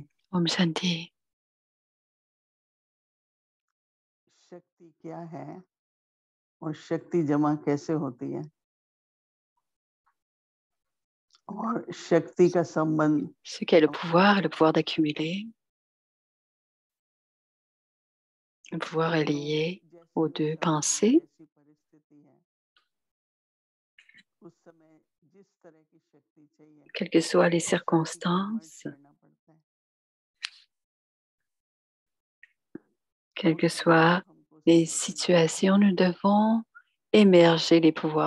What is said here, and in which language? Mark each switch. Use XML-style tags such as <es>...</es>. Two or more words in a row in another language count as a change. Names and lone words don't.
<hi>ओम शांति. शक्ति क्या है और शक्ति जमा कैसे होती है और शक्ति का संबंध</hi> <fr>Ce qu'est le pouvoir d'accumuler. Le pouvoir est lié aux deux pensées. Quelles que soient les circonstances, quelles que soient les situations, nous devons émerger les pouvoirs.</fr>